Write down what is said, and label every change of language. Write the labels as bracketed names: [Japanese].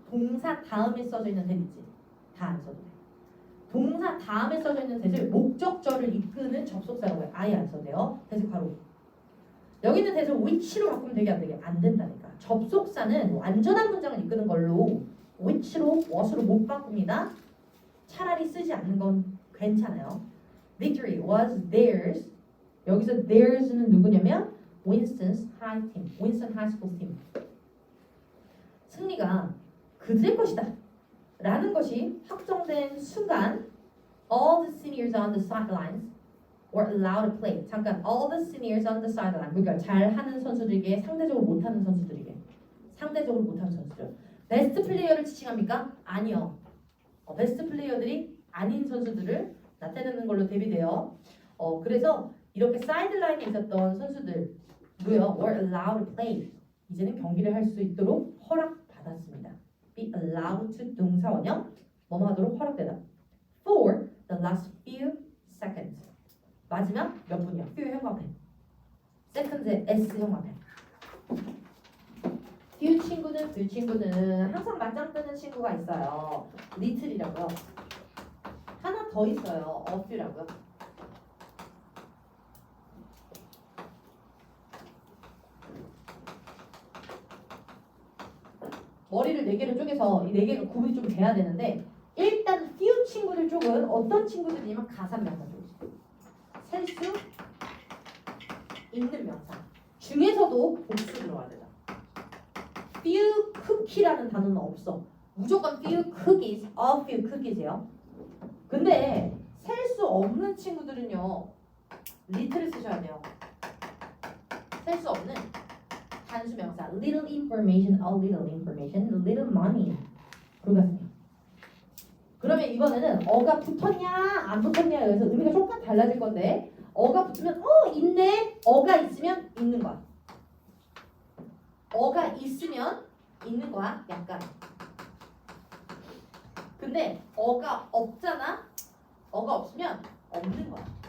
[Korean] 동사 다음에 써져 있는 that 있지. 다 안 써도 돼. 동사 다음에 써져 있는 that을 목적절을 이끄는 접속사라고 해요. 아예 안 써도 돼요. that 바로. 여기 있는 that을 which로 바꾸면 되게 안 되게 안 된다니까. 접속사는 완전한 문장을 이끄는 걸로 which로 what으로 못 바꿉니다. 차라리 쓰지 않는 건 괜찮아요. [English] Victory was theirs. [Korean] 여기서 theirs는 누구냐면 Winston's high team, Winston High School team. 승리가 그들의 것이다 라는 것이 확정된 순간 [English] all the seniors on the sidelines were allowed to play. [Korean] 잠깐 [English] all the seniors on the sideline. [Korean] 그러니까 잘하는 선수들에게 상대적으로 못하는 선수들에게 상대적으로 못하는 선수들. 베스트 플레이어를 지칭합니까? 아니요. 베스트 플레이어들이 아닌 선수들을 나타내는 걸로 대비돼요. 그래서 이렇게 사이드라인에 있었던 선수들도요 [English] were allowed to play. [Korean] 이제는 경기를 할 수 있도록 허락받았습니다. be allowed to 동사 원형 뭐뭐 하도록 허락되다. [English] for the last few seconds. [Korean] 마지막 몇 분이야? few 형광펜. second의 s 형광펜. few 친구는 그 친구는 항상 맞짱 뜨는 친구가 있어요. little이라고요. 하나 더 있어요. a few라고요. 머리를 4개로 쪼개서 이 4개가 구분이 좀 돼야 되는데 일단 few 친구들 쪽은 어떤 친구들이냐면 가산명사 쪽이죠. 셀 수 있는 명사 중에서도 복수 들어가야 된다. few cookie라는 단어는 없어. 무조건 few cookies, a few cookies예요. 근데 셀 수 없는 친구들은요 little을 쓰셔야 돼요. 셀 수 없는 단수명사 little information, a little information, little money 그러거든요. 그러면 이번에는 어가 붙었냐 안 붙었냐에 의해서 의미가 조금 달라질 건데 어가 붙으면 있네. 어가 있으면 있는 거야. 어가 있으면 있는 거야. 약간. 근데 어가 없잖아. 어가 없으면 없는 거야.